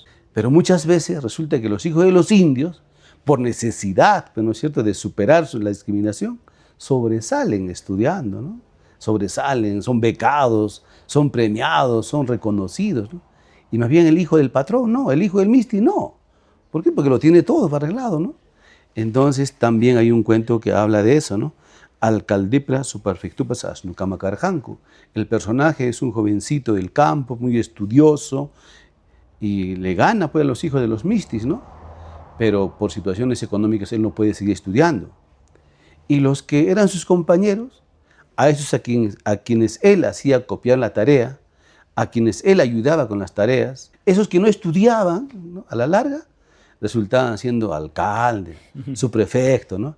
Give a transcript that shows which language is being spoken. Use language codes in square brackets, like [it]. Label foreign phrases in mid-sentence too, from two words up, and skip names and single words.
[es] Pero muchas veces resulta que los hijos de los indios, por necesidad, ¿no es cierto?, de superar la discriminación, sobresalen estudiando, ¿no? Sobresalen, son becados, son premiados, son reconocidos, ¿no? Y más bien el hijo del patrón, no, el hijo del misti, no. ¿Por qué? Porque lo tiene todo arreglado, ¿no? Entonces también hay un cuento que habla de eso, ¿no? [qu] Alcaldipra superfectupas asnukama carjanku. [es] El personaje es un jovencito del campo, muy estudioso, y le gana pues a los hijos de los mistis, ¿no? Pero por situaciones económicas él no puede seguir estudiando. Y los que eran sus compañeros, a esos a quienes él hacía copiar la tarea, a quienes él ayudaba con las tareas, esos que no estudiaban, ¿no?, a la larga, resultaban siendo alcalde, subprefecto, ¿no?